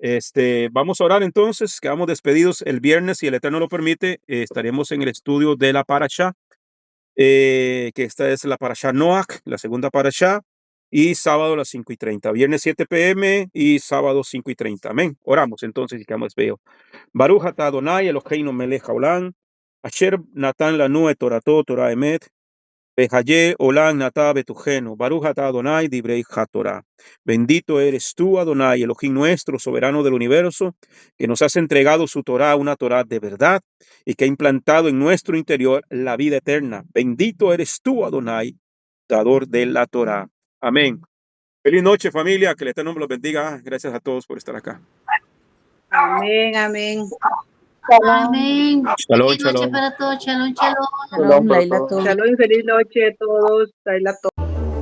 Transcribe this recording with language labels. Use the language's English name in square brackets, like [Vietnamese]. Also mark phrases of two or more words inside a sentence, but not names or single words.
[Spanish] Vamos a orar entonces, quedamos despedidos el viernes, si el Eterno lo permite, estaremos en el estudio de la Parashá, que esta es la Parashá Noach, la segunda Parashá, y sábado a las 5:30, viernes 7 p.m. y sábado 5:30. Amén. Oramos entonces y quedamos despedidos. [Hebrew] ברוך אתה אדוני אלוהינו מלך העולם, אשר נתן לנו את תורתו תורת אמת, וחיי עולם נטע בתוכנו, ברוך אתה אדוני דברי התורה. [Spanish] Bendito eres tú, Adonai, Elohim nuestro, soberano del universo, que nos has entregado su Torah, una Torah de verdad, y que ha implantado en nuestro interior la vida eterna. Bendito eres tú, Adonai, dador de la Torah. Amén. Feliz noche, familia, que el Eterno los bendiga. Gracias a todos por estar acá. Amén, amén. Amén. [Hebrew] Shalom, [Spanish] Feliz noche [Hebrew] shalom. [Spanish] para todos. [Hebrew] שלום, שלום. שלום, לילה, [Spanish] todos. Shalom y feliz noche a todos. Laila, todos.